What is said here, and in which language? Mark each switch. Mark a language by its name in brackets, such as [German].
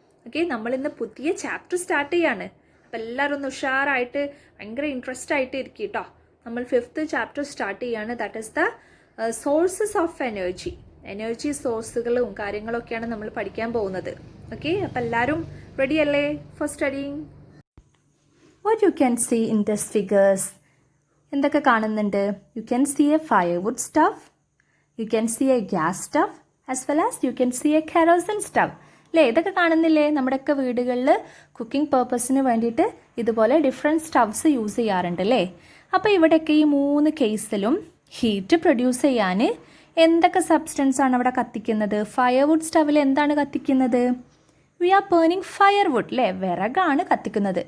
[Malayalam] Okay, നമ്മൾ ഇന്ന് പുതിയ ചാപ്റ്റർ സ്റ്റാർട്ട് ചെയ്യാണ്. അപ്പോൾ എല്ലാവരും ഒന്ന് ഉഷാറായിട്ട് ഭയങ്കര ഇൻട്രസ്റ്റ് ആയിട്ട് ഇരിക്കും കേട്ടോ. നമ്മൾ 5th ചാപ്റ്റർ സ്റ്റാർട്ട് ചെയ്യാണ്. [English] That is the sources of energy. [Malayalam] Energy സോഴ്സുകളും കാര്യങ്ങളൊക്കെയാണ് നമ്മൾ പഠിക്കാൻ പോകുന്നത്. ഓക്കെ, അപ്പോൾ എല്ലാവരും റെഡി അല്ലേ [English] For studying? What you can see in these figures? [Malayalam] എന്തൊക്കെ കാണുന്നുണ്ട്? [English] You can see a firewood stove. You can see a gas stove as well as you can see a kerosene stove. [Malayalam] അല്ലേ, ഇതൊക്കെ കാണുന്നില്ലേ? നമ്മുടെയൊക്കെ വീടുകളിൽ cooking പേർപ്പസിന് വേണ്ടിയിട്ട് ഇതുപോലെ different സ്റ്റവ്സ് use ചെയ്യാറുണ്ട് അല്ലേ. അപ്പോൾ ഇവിടെയൊക്കെ ഈ 3 കേസിലും ഹീറ്റ് പ്രൊഡ്യൂസ് ചെയ്യാൻ എന്തൊക്കെ സബ്സ്റ്റൻസ് ആണ് അവിടെ കത്തിക്കുന്നത്? ഫയർവുഡ് സ്റ്റവിൽ എന്താണ് കത്തിക്കുന്നത്? [English] we are burning firewood [Malayalam] അല്ലേ, വിറകാണ് കത്തിക്കുന്നത്.